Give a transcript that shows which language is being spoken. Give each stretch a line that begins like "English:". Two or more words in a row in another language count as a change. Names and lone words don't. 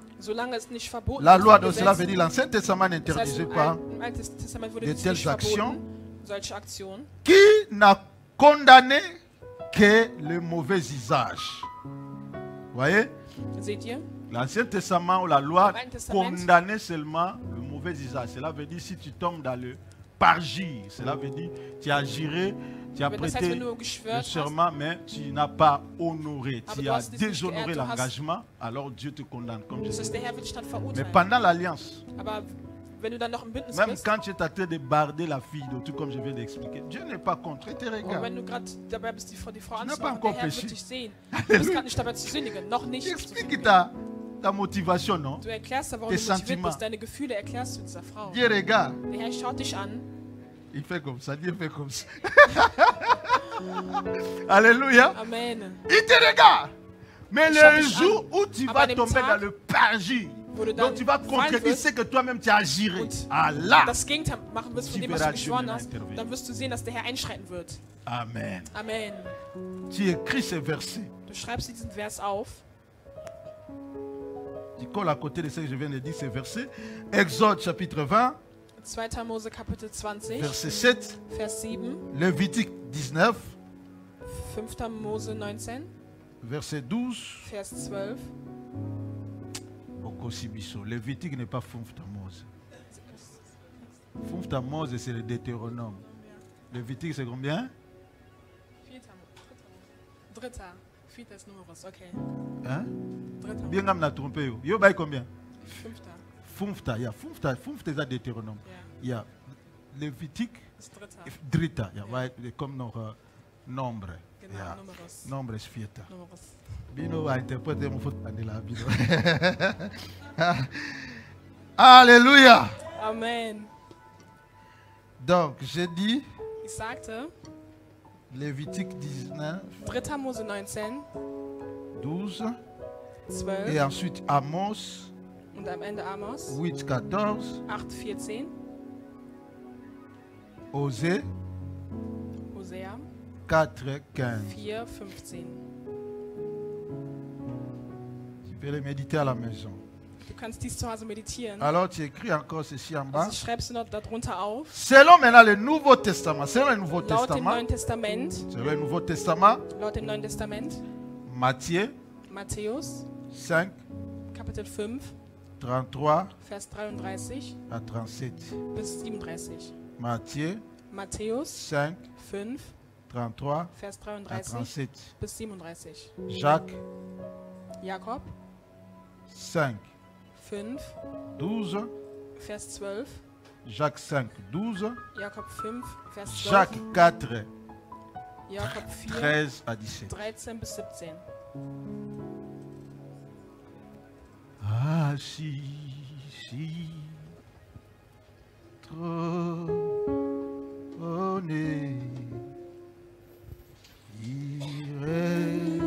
German: Solange es nicht verboten
French: La
German: ist
French: loi,
German: vom
French: donc cela
German: Gesetz.
French: veut dire l'Ancien Testament
German: Das heißt,
French: n'interdisait pas
German: im Alten Testament wurde
French: de
German: dies
French: telles
German: nicht
French: actions.
German: verboten, solche Aktionen.
French: Qui n'a condamné que le mauvais usage. Voyez?
German: Seht ihr?
French: L'Ancien Testament ou la loi
German: Im Alten Testament.
French: condamnait seulement le mauvais usage. Cela veut dire si tu tombes dans le parjure, cela veut dire tu as juré, tu as
German: Das heißt,
French: prêté
German: wenn du
French: le
German: geschwört hast,
French: serment, mais tu n'as pas honoré,
German: Aber
French: tu
German: du
French: as
German: hast es nicht
French: déshonoré
German: geehrt, du hast-
French: l'engagement, alors Dieu te condamne, comme je
German: das
French: dis.
German: heißt, der Herr wird dich dann
French: Mais
German: verurteilen.
French: pendant l'alliance,
German: Aber wenn du dann noch im Bündnis
French: même
German: bist,
French: quand tu es en train de barder la fille, donc, tout comme je viens d'expliquer, Dieu n'est pas contre, il te
German: und
French: regarde.
German: wenn du gerade dabei bist, die Frau
French: Tu n'as pas
German: anzumachen,
French: encore
German: der Herr
French: péché.
German: wird dich sehen. Du bist gerade nicht dabei zu sündigen, noch nicht.
French: Tu
German: zu
French: expliques
German: sündigen.
French: ta motivation, non?
German: Du erklärst da, warum
French: tes
German: du motiviert
French: sentiments.
German: bist, deine Gefühle erklärst du dieser Frau.
French: Dieu regarde,
German: Der Herr schaut dich an.
French: il fait comme ça, Dieu fait comme ça. Alléluia.
German: Amen.
French: Il te regarde. Mais Il le chante jour où tu
German: Aber
French: vas
German: an dem
French: tomber
German: Tag,
French: dans le parjure,
German: wo du
French: donc
German: dann
French: tu vas
German: fallen
French: concrétiser
German: wirst
French: ce que toi-même tu as juré.
German: und
French: Ah là,
German: das Gegenteil machen wirst von
French: Tu
German: dem, was
French: verras
German: du
French: Dieu
German: geschworen
French: maintenant
German: hast,
French: intervenir.
German: dann wirst du sehen, dass der Herr einschreiten wird.
French: Amen.
German: Amen.
French: Tu écris ces versets.
German: Du schreibst diesen Vers auf.
French: Tu colles à côté de ce que je viens de dire, ces versets. Exode chapitre 20,
German: 2. Mose Kapitel 20,
French: verset 7.
German: Vers 7.
French: Lévitique 19,
German: 5. Mose 19,
French: verset 12.
German: Vers 12.
French: Okosibiso. Lévitique n'est pas Fumfta Mose.
German: Fumfta Mose,
French: c'est le Deutéronome. Lévitique, c'est combien?
German: Dritter. Viertes Numerus, okay.
French: Hein?
German: Dritter.
French: Bien, on a trompé. Yo, bah, combien?
German: Fünfter.
French: Fumfta, il y a Fumfta, Fumfta, c'est Deutéronome.
German: Ja,
French: Il y a Lévitique,
German: das Dritter.
French: Drita, il y a comme nombre.
German: Genau, Ja. Numerus.
French: Nombre est fieta.
German: Numerus.
French: Bino va interpréter mon faute là, Bino. Alléluia. Amen. Donc, j'ai dit
German: Ich sagte,
French: Lévitique 19,
German: 3. Mose 19,
French: 12.
German: 12
French: Et ensuite Amos
German: und am Ende Amos
French: 8, 14.
German: 8, 14,
French: Osée
German: Hosea
French: 4, 15.
German: 4, 15.
French: Tu peux les méditer à la maison.
German: Du kannst dies zu Hause meditieren.
French: Alors tu écris encore ceci en bas.
German: Also schreibst du noch darunter auf.
French: Selon maintenant le Nouveau Testament, selon le Nouveau
German: Laut dem
French: Testament,
German: Neuen Testament,
French: selon le Nouveau Testament,
German: laut dem Neuen Testament,
French: Matthieu
German: Matthäus,
French: 5,
German: Kapitel 5,
French: 33
German: Vers 33
French: à 37.
German: bis 37.
French: Matthieu
German: Matthäus
French: 5,
German: 5,
French: 33
German: Vers
French: à
German: 33
French: 37.
German: bis 37.
French: Jacques
German: Jakob
French: 5,
German: 5,
French: 12.
German: Vers 12.
French: Jacques 5, 12.
German: Jakob 5, Vers 12.
French: Jacques 4,
German: Jakob 4,
French: 13 à 17.
German: 13 bis 17.
French: Ah, si, trop honnête, irait